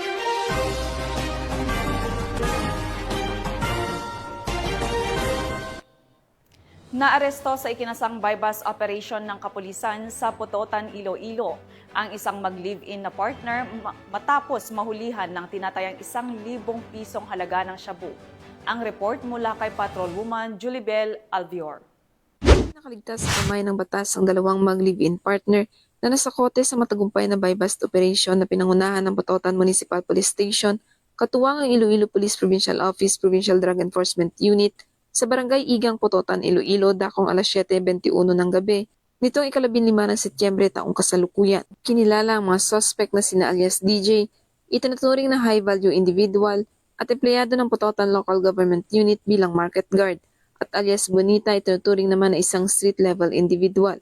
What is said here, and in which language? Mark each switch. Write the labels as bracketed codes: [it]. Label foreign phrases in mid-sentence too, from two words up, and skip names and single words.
[tl] Naaresto sa ikinasang [en] bypass operation [tl] ng kapulisan sa Putotan, Iloilo ang isang mag-live-in na partner matapos mahulihan ng tinatayang 1,000 pisong halaga ng shabu. Ang report mula kay Patrolwoman Julibel Alvior. Nakaligtas sa kamay ng batas ang dalawang mag-live-in partner na nasakote sa matagumpay na [en] bypass operation [tl] na pinangunahan ng Putotan Municipal Police Station, katuwang ang Iloilo Police Provincial Office Provincial Drug Enforcement Unit sa Barangay Igang, Putotan, Iloilo, dakong alas 7:21 ng gabi, nitong 15 ng Setyembre taong kasalukuyan. Kinilala ang mga suspect na sina alias DJ, itinuturing na [en] high-value individual [tl] at empleyado ng Putotan Local Government Unit bilang [en] market guard, [tl] at alias Bonita, itinuturing naman na isang [en] street-level individual.